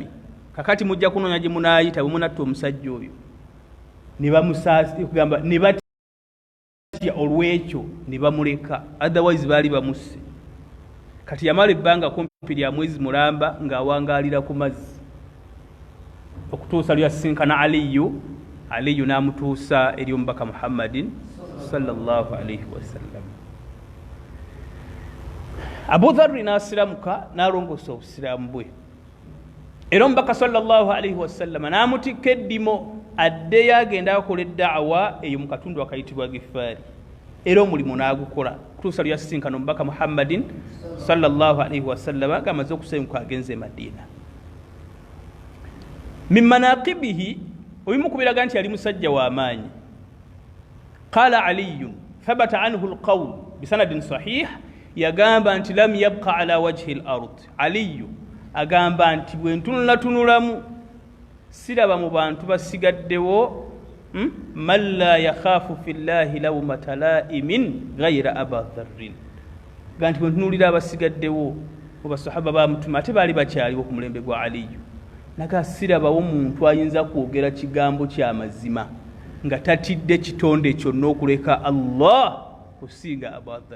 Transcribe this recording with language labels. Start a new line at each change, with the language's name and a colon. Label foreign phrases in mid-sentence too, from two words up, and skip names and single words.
Ganda: Kakati mujja kunoonya gye munaayita bwe munatta omusajja oyo ne bamusaasi kugamba ne batya olw'ekyo ne bamuleka, otherwise baali bamusse. Kati yamala ebbanga kumpi lya mwezi mulamba ng'awangaalira ku mazzi okutuusa lyasinkana Aliyu n'amutuusa eri omubaka Muhammadin
Arabic: صلى الله عليه وسلم.
Ganda: Abu Dharr n'asiramuka n'alongoosa obusiraamu bwe. Era omubaka
Arabic: صلى الله عليه وسلم
Ganda: n'amutikka eddimo addeyo agenda akola eddaawa eyo mu katundu akayitibwa Gifaari. Era omulimu n'agukola kutuusa lyasinkana omubaka Muhammadin
Arabic: صلى الله عليه وسلم
Ganda: ng'amaze okusenguka agenze e Madiina.
Arabic: من مناقبه
Ganda: obimu kubiraga nti yali musajja w'amaanyi.
Arabic: قال علي ثبت عنه القول بسند صحيح,
Ganda: yagamba nti
Arabic: لم يبق على وجه الأرض.
Ganda: Aliyu agamba nti bwe ntunulatunulamu siraba mu bantu basigaddewo
Arabic: من لا يخاف في الله لومة لائم غير أبا ذر.
Ganda: Ganti bwe ntunulira abasigaddewo mu basahaba ba Mutuma ate baali bakyaliwo ku mulembe gwa Aliyu, naga sirabawo muntu ayinza kwogera kigambo ky'amazima nga tatidde kitonde kyonna okuleka Allah kusinga Abu Dharr.